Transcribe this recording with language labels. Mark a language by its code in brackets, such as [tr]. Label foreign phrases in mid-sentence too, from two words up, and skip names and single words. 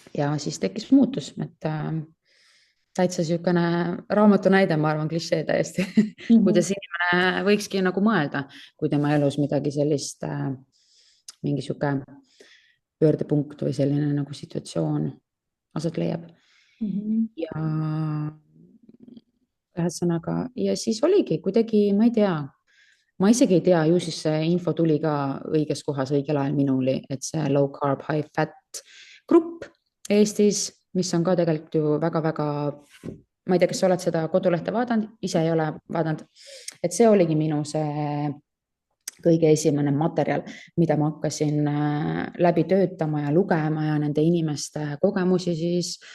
[et] ja siis tekkis muutus, et täitsa niisugune raamatu näide, ma arvan, klišee täiesti kuidas inimene võikski nagu mõelda, kui tema elus midagi sellist, mingi niisugune pöördepunkt või selline nagu situatsioon aset leiab. ja ühesõnaga, ja siis oligi kuidagi, ma ei tea, ma isegi ei tea, ju siis see info tuli ka õiges kohas õigel ajal minuli, et see [en] low carb, high fat [et] grupp Eestis, mis on ka tegelikult ju väga-väga, ma ei tea, kas sa oled seda kodulehte vaadanud, ise ei ole vaadanud, et see oligi minu see kõige esimene materjal, mida ma hakkasin läbi töötama ja lugema ja nende inimeste kogemusi siis